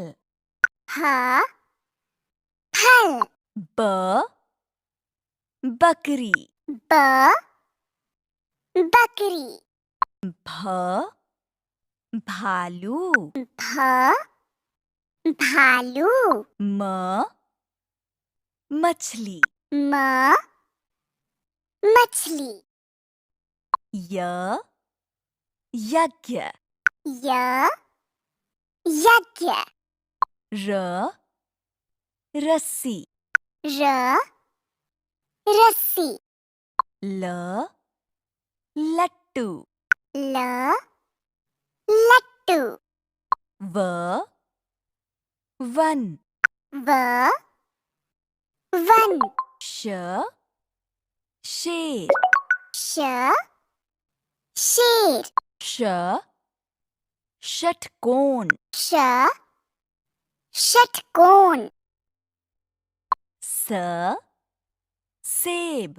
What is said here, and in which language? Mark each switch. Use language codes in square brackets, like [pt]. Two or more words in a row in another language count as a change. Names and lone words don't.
[hi] ह फल ब बकरी ब बकरी भ भालू भ भालू म मछली म मछली य यज्ञ य यज्ञ र रस्सी र रस्सी ल लट्टू ल लट्टू व वन व वन श शेर श शेर श षटकोण श षटकोण स सेब